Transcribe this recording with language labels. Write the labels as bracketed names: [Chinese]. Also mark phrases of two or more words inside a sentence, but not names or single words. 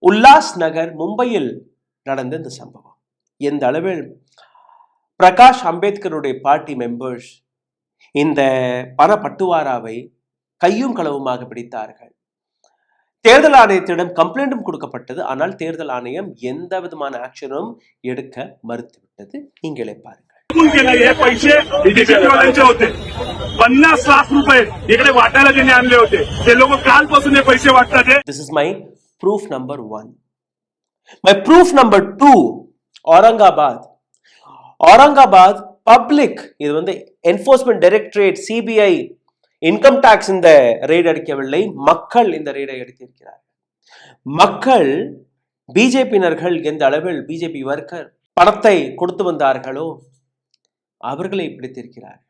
[Tamil] உல்லாஸ் நகர் மும்பையில் நடந்த இந்த சம்பவம் எந்த அளவில் பிரகாஷ் அம்பேத்கருடைய [English] party members [Tamil] இந்த பண பட்டுவாராவை கையும் களவுமாக பிடித்தார்கள். தேர்தல் ஆணையத்திடம் கம்ப்ளைண்டும் கொடுக்கப்பட்டது. ஆனால் தேர்தல் ஆணையம் எந்த விதமான ஆக்ஷனும் எடுக்க மறுத்துவிட்டது. நீங்களே பாருங்கள். [Marathi] हे पैसे बीजेपीवाल्यांचे होते. 50 लाख रुपये इकडे वाटायला त्यांनी आणले होते. ते लोक कालपासून हे पैसे वाटतात. [English] This is my proof number 1. My proof number 2, Aurangabad public, [Tamil] இது வந்து [English] enforcement directorate, [Tamil] சிபிஐ, [English] income tax [Tamil] இந்த ரெய்டு அடிக்கவில்லை, மக்கள் இந்த ரெய்டை அடித்திருக்கிறார்கள். மக்கள் பிஜேபியினர்கள் எந்த அளவில் பிஜேபி வர்க்கர் பணத்தை கொடுத்து வந்தார்களோ அவர்களை பிடித்திருக்கிறார்கள்.